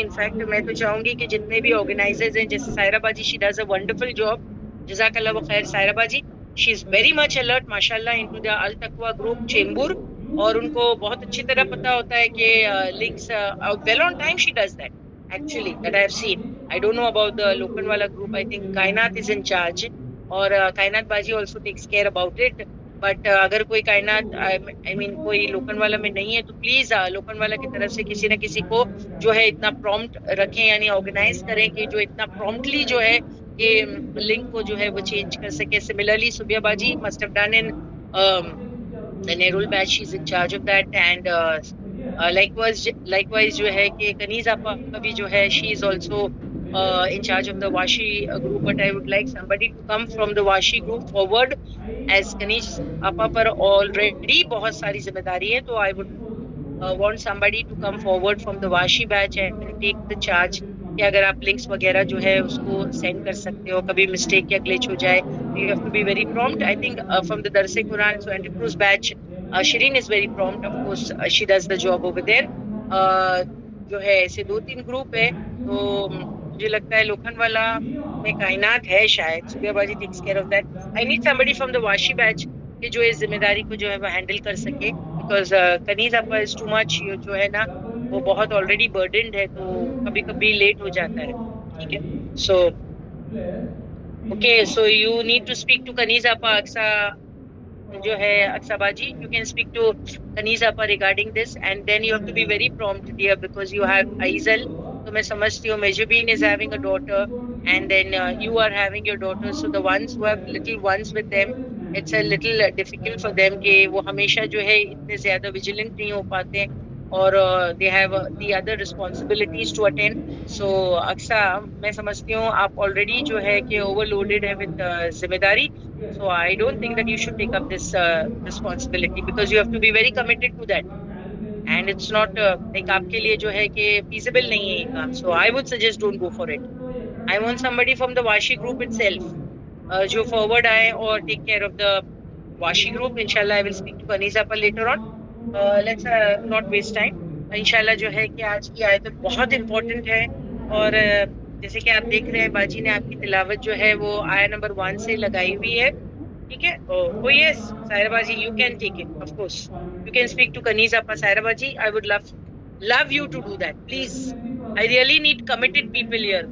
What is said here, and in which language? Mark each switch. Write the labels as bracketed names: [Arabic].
[Hindi] In fact मैं तो चाहूंगी कि जितने भी ऑर्गेनाइजर्स हैं, जैसे सायरा बाजी, [English] she does a wonderful job, [Hindi] जज़ाकल्लाह खैर सायरा बाजी. [English] she is very much alert [Hindi] माशाल्लाह इनटू द अल तकवा ग्रुप चेंबूर, और उनको बहुत अच्छी तरह पता होता है कि [English] Links well on time she does that actually that I have seen. I don't know about the Lokanwala group. I think Kainat is in charge, [Hindi] और कायनात बाजी [English] also takes care about it. But [Hindi] अगर कोई कायनात [English] I mean [Hindi] कोई लोकनवाला में नहीं है तो प्लीज लोकनवाला की तरफ से किसी न किसी को जो है इतना प्रॉम्प्ट रखें, यानी ऑर्गेनाइज करें कि जो इतना प्रॉम्प्टली जो है ये लिंक को जो है वो चेंज कर सके. सिमिलरली सुबिया बाजी [English] must have done in the Nerul batch, she is in charge of that, [Hindi] and likewise जो है कि कनीज आपा भी जो है [English] she is also in charge of the Washi group, but I would like somebody to come from the Washi group forward, [Hindi] as कनीज आपा पर already बहुत सारी जिम्मेदारी है, तो [English] I would want somebody to come forward from the Washi batch and take the charge [Hindi] कि अगर आप लिंक्स वगैरह जो है उसको सेंड कर सकते हो, कभी मिस्टेक या ग्लिच हो जाए, [English] you have to be very prompt. I think from the Darse Quran, so Anticruise batch, Shireen is very prompt, of course, she does the job over there. [Hindi] जो है ऐसे 2-3 ग्रुप है, तो मुझे लगता है लोखंडवाला में कायनात है शायद, [English] सुबियाबाजी takes care of that. I need somebody from the Washi batch [Hindi] कि जो इस जिम्मेदारी को जो है वो हैंडल कर सके, बिकॉज कनीज आपका इज टू मच, जो है ना वो बहुत ऑलरेडी बर्डनड है, तो कभी कभी लेट हो जाता है. ठीक है, so okay, so you need to speak to कनीज आपा अक्सा जो है अक्साबाजी, [English] you can speak to Kaniz appa regarding this, and then you have to be very prompt dear, [Hindi] because you have Aizawl. तो मैं समझती हूँ [English] Mehjabeen is having a daughter and then you are having your daughter, so the ones who have little ones with them, it's a little difficult for them [Hindi] कि वो हमेशा जो है इतने ज्यादा विजिलेंट नहीं हो पाते, और [English] They have the other responsibilities to attend. [Hindi] सो अक्सा, मैं समझती हूँ आप ऑलरेडी जो है कि ओवरलोडेड है विद जिम्मेदारी, [English] so I don't think that you should take up this responsibility, because you have to be very committed to that, and it's not like [Hindi] आपके लिए जो है कि feasible नहीं है ये काम. [English] So I would suggest don't go for it. I want somebody from the Washi group itself [Hindi] जो forward आए और [English] take care of the Washi group. Inshallah I will speak to Kaniza पर later on. Let's not waste time. [Hindi] इंशाल्लाह जो है कि आज की आयत बहुत [English] important [Hindi] है, और जैसे कि आप देख रहे हैं बाजी ने आपकी तिलावत जो है वो आया नंबर 1 से लगाई हुई है. ठीक है, [English] oh yes, [Hindi] सायरा बाजी, [English] you can take it, of course. You can speak to Kaniz Appa. Saira baji, I would love you to do that, please. I really need committed people here.